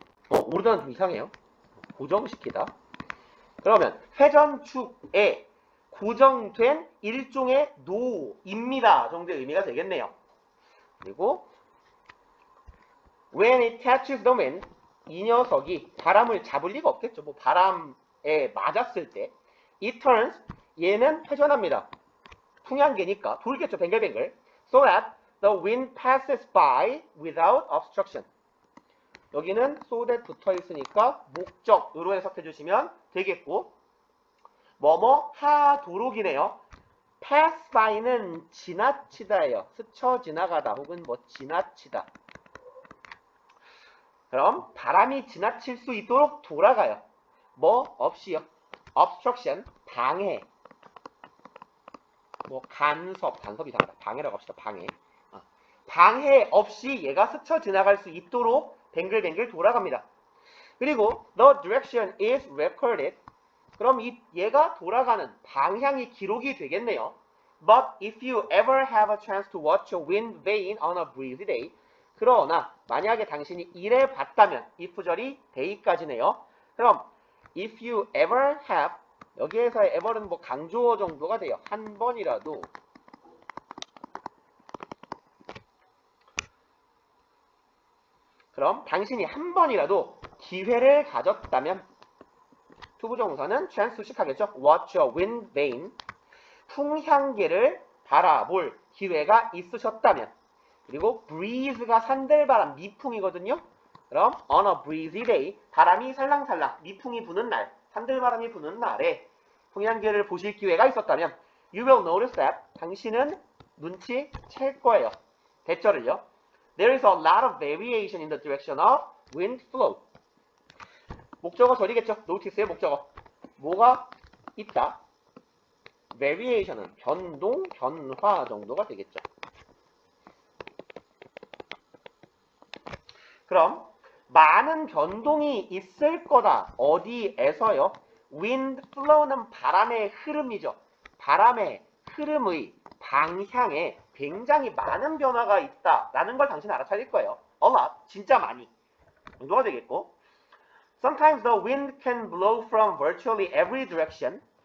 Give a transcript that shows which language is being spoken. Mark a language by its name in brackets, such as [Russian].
[Korean] 오르다는 좀 이상해요. 고정시키다. 그러면 회전축에 고정된 일종의 노입니다 정도의 의미가 되겠네요. 그리고 [English] when it catches the wind, [Korean] 이 녀석이 바람을 잡을 리가 없겠죠. 뭐 바람에 맞았을 때 [English] it turns, [Korean] 얘는 회전합니다. 풍향계니까 돌겠죠. 뱅글뱅글. [English] so that the wind passes by without obstruction. [Korean] 여기는 so that 붙어 있으니까 목적으로 해석해 주시면 되겠고, 뭐뭐 하도록이네요. pass by는 지나치다예요. 스쳐 지나가다 혹은 뭐 지나치다. 그럼 바람이 지나칠 수 있도록 돌아가요. 뭐 없이요. obstruction, 방해. 뭐 간섭이 이상하다. 방해라고 합시다. 방해. 방해 없이 얘가 스쳐 지나갈 수 있도록 뱅글뱅글 돌아갑니다. [English] 그리고 the direction is recorded. [Korean] 그럼 얘가 돌아가는 방향이 기록이 되겠네요. [English] But if you ever have a chance to watch a wind vane on a breezy day, [Korean] 그러나 만약에 당신이 이래 봤다면, if절이 day까지네요. 그럼 [English] if you ever have, [Korean] 여기에서의 ever는 뭐 강조어 정도가 돼요. 한 번이라도. 그럼 당신이 한 번이라도 기회를 가졌다면, 투부정사는 chance 수식하겠죠. [English] watch a wind vane, [Korean] 풍향계를 바라볼 기회가 있으셨다면. 그리고 breeze가 산들바람, 미풍이거든요. 그럼 [English] on a breezy day, [Korean] 바람이 살랑살랑, 미풍이 부는 날, 산들바람이 부는 날에 풍향계를 보실 기회가 있었다면 [English] you will notice that, [Korean] 당신은 눈치챌 거예요. 대절을요. [English] There is a lot of variation in the direction of wind flow. [Korean] 목적어 절이겠죠. notice의 목적어. 뭐가 있다? variation은 변동, 변화 정도가 되겠죠. 그럼 많은 변동이 있을 거다. 어디에서요? wind flow는 바람의 흐름이죠. 바람의 흐름의 방향에 굉장히 많은 변화가 있다라는 걸 당신 알아차릴 거예요. a lot, 진짜 많이. 정도가 되겠고, [English] sometimes the wind can blow from virtually every direction.